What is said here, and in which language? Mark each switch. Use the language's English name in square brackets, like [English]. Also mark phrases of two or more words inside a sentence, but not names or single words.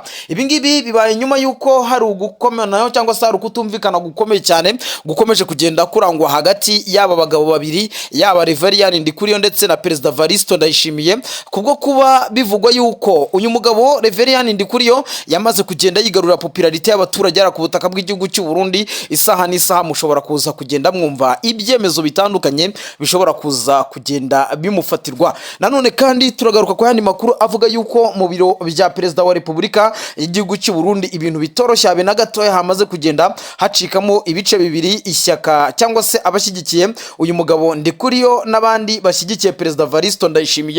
[Kinyarwanda] Ibi ngibi bibaye nyuma yuko hari ugukomanayo cyangwa se hari ukutumvikana gukomeye cyane gukomeje kugenda kurangwa hagati y'aba bagabo babiri, yaba Reverien Ndikuriyo ndetse na Perezida Evaristo Ndayishimiye, kubwo kuba bivugwa yuko uyu mugabo Reverien Ndikuriyo yamaze kugenda yigarurira popularite y'abaturage ara ku butaka bw'igihugu cy'u Burundi. Isaha n'isaha mushobora kuza kugenda mwumva ibyemezo bitandukanye bishobora kuza kugenda bimufatirwa. Nanone kandi turagaruka ku yandi makuru avuga yuko mu biro bya Perezida wa Repubulika y'igihugu cy'u Burundi ibintu bitoroshye habe na gatoya hamaze kugenda hacikamo ibice bibiri, ishyaka cyangwa se abashyigikiye uyu mugabo Ndikuriyo n'abandi bashyigikiye Perezida Evaristo Ndayishimiye.